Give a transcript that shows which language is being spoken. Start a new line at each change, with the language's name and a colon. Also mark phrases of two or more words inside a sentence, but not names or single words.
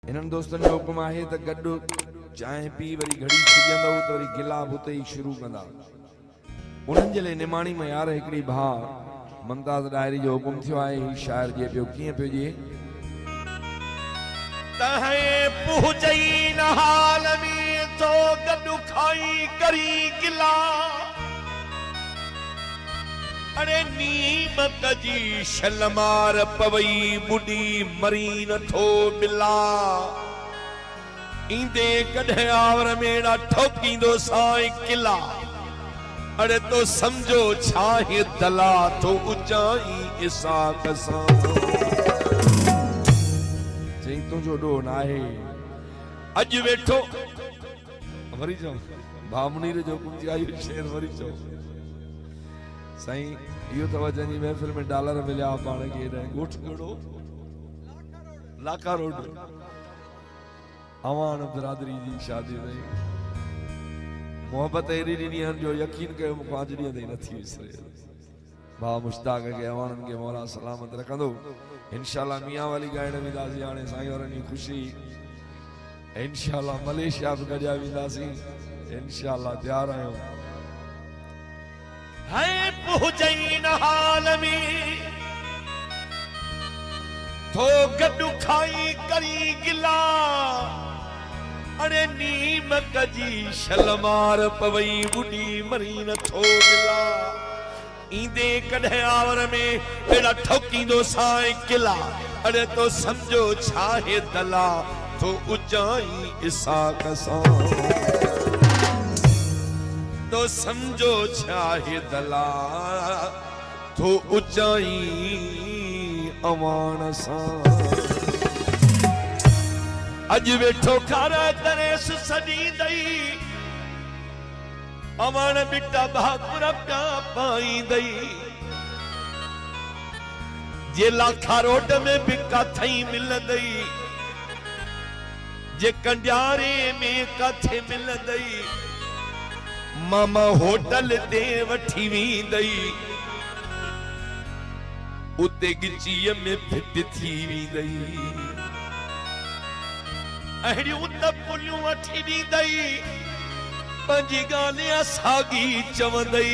Sindhi: इन्हनि दोस्तनि जो हुकुम आहे त गॾु चांहि पी वरी घड़ी सिजंदव त वरी गिलाब उते ई शुरू कंदा। उन्हनि जे लाइ निमाणी में यार हिकिड़ी भाउ मुमताज़ डायरी जो हुकुम थियो आहे। ही शाइर जे पियो कीअं पियो जे तहे पूजई न हाल में तो गॾु खाई करी गिला। अरे नीम कजी शलमार पवई बुढ़ी मरी नथो बिला। इंदे कढे आवर मेरा ठोकींदो साईं किला। अरे तो समझो छाहे दला तो उचाई इसा कसा। चई तुंहिंजो ॾोह न आहे अज वेठो वरी चओ भाउ मुनीर जो हुकुम थी आयो शेर वरी चओ साईं इहो त जंहिंजी महफ़िल में डॉलर मिलिया पाण खे ॻोठ ॻोड़ो लाका रोड अवान बिरादरी जी शादी में मोहब्बत एॾी ॾिनी आहिनि जो यकीन कयो मूंखां अॼु ॾींहं ताईं नथी विसरे। भाउ मुश्ताक खे अवाननि खे मौला सलामत रखंदो। इंशाअल्लाह मियां वाली ॻाइण वेंदासीं हाणे साईं वारनि जी ख़ुशी। इंशाअल्लाह मलेशिया बि गॾिया वेंदासीं इंशाअल्लाह तयार आहियूं। है पूजई न हाल में तो गॾु खाई करी गिला। अरे नीम कजी शलमार पवई बुढ़ी मरी नथो मिला। इंदे कढे आवर में एड़ा ठोकींदो साईं किला। अरे तो समझो छाहे दला तो उचाई इसा कसा। तो समझो छाहे दला तो उचाई अवान सा। अज वेठो खारा दरेस सदी दई। अवान बिटा भाकुर प्या पाई दई। जे लाखा रोड में बिका थई मिल दई। जे कंडियारे में काथे मिल दई। मामा होटल ते वठी वेंदई। उते गिचीअ में फिट थी वेंदई। अहिड़ियूं त पुलियूं वठी वेंदई। पंहिंजी ॻाल्हि साॻी चवंदई।